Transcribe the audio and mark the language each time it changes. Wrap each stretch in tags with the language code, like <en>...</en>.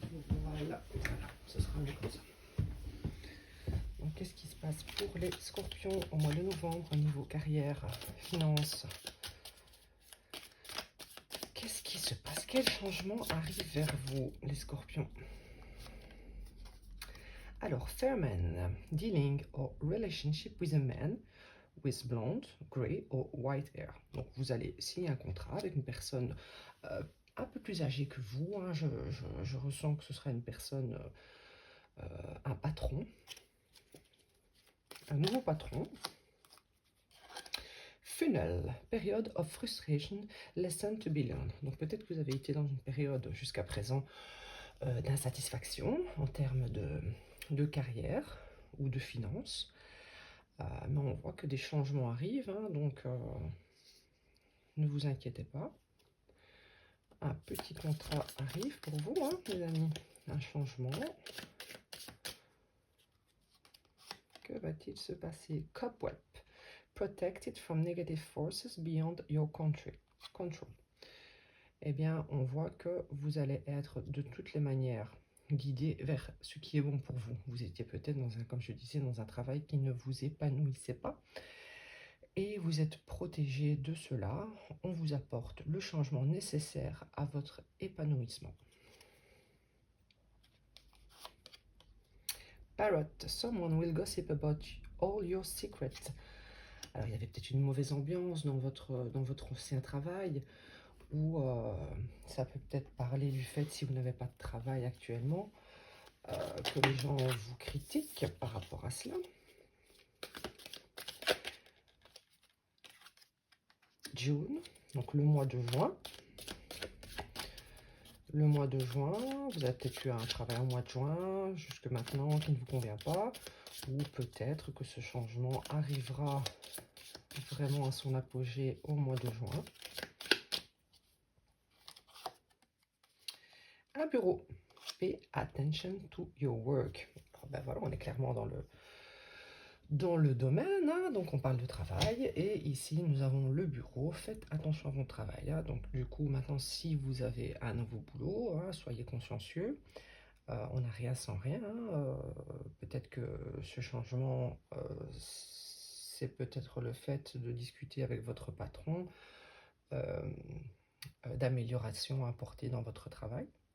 <fr>Voilà, ce sera mieux comme ça. Donc, qu'est-ce qui se passe pour les scorpions au mois de novembre au niveau carrière, finance? Qu'est-ce qui se passe? Quel changement arrive vers vous, les scorpions? Alors,</fr> <en>fair man, dealing or relationship with a man with blonde, grey or white hair.</en> <fr>Donc, vous allez signer un contrat avec une personne un peu plus âgée que vous. Hein. Je ressens que ce sera une personne, un patron, un nouveau patron.</fr> <en>Funnel, period of frustration, lesson to be learned.</en> <fr>Donc, peut-être que vous avez été dans une période jusqu'à présent d'insatisfaction en termes de carrière ou de finances. Mais on voit que des changements arrivent, hein, donc ne vous inquiétez pas. Un petit contrat arrive pour vous, hein, les amis. Un changement. Que va-t-il se passer? Cobweb.</fr> <en>Protected from negative forces beyond your control.</en> <fr>Eh bien, on voit que vous allez être de toutes les manières guidé vers ce qui est bon pour vous. Vous étiez peut-être dans un, comme je disais, dans un travail qui ne vous épanouissait pas. Et vous êtes protégé de cela. On vous apporte le changement nécessaire à votre épanouissement.</fr> <en>Parrot, someone will gossip about all your secrets.</en> <fr>Alors, il y avait peut-être une mauvaise ambiance dans votre ancien travail, ou ça peut peut-être parler du fait, si vous n'avez pas de travail actuellement, que les gens vous critiquent par rapport à cela. June, donc le mois de juin. Le mois de juin, vous avez peut-être eu un travail au mois de juin, jusque maintenant, qui ne vous convient pas. Ou peut-être que ce changement arrivera vraiment à son apogée au mois de juin. Un bureau.</fr> <en>Pay attention to your work.</en> <fr>Alors, ben voilà, on est clairement dans le domaine, hein, donc on parle de travail, et ici nous avons le bureau. Faites attention à votre travail, hein. Donc du coup maintenant, si vous avez un nouveau boulot, hein, soyez consciencieux. On n'a rien sans rien, hein. Peut-être que ce changement, c'est peut-être le fait de discuter avec votre patron d'amélioration apportée dans votre travail.</fr>